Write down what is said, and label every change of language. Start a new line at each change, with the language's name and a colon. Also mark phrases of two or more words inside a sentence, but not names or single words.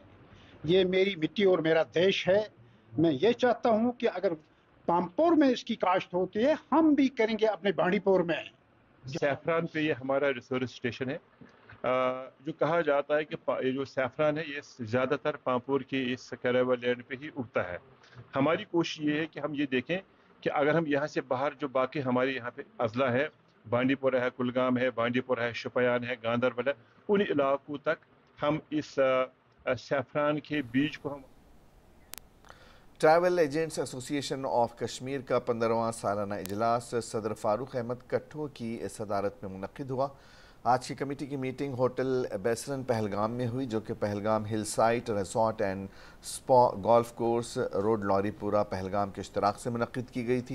Urdu: یہ میری مٹی اور میرا دیش ہے۔ میں یہ چاہتا ہوں کہ اگر پامپور میں اس کی کاشت ہوتی ہے ہم بھی کریں گے اپنے بانڈی پور میں۔ سیفران پہ یہ ہمارا
English: research station
Urdu: ہے۔ جو کہا جاتا ہے کہ یہ جو سیفران ہے یہ زیادہ تر پامپور کے اس کریوا لینڈ پہ ہی اگتا ہے۔ ہماری کوشش یہ ہے کہ ہم یہ دیکھیں کہ اگر ہم یہاں سے باہر جو باقی ہمارے یہاں پہ اضلاع ہے، بانڈی پورہ ہے، کلگام ہے، بانڈی پورہ ہے، شوپیان ہے، گاندربل ہے، ان علاقوں تک ہم اس سیفران کے بیج کو ہم ٹریول ایجنٹس ایسوسی ایشن آف کشمیر کا 15واں سالانہ اجلاس صدر فاروق احمد کٹھو کی صدارت میں منعقد ہوا۔ آج کی کمیٹی کی میٹنگ ہوٹل بیسرن پہلگام میں ہوئی، جو کہ پہلگام ہل سائٹ ریسورٹ اینڈ سپا گولف کورس روڈ لوری پورہ پہلگام کے اشتراک سے منعقد کی گئی تھی۔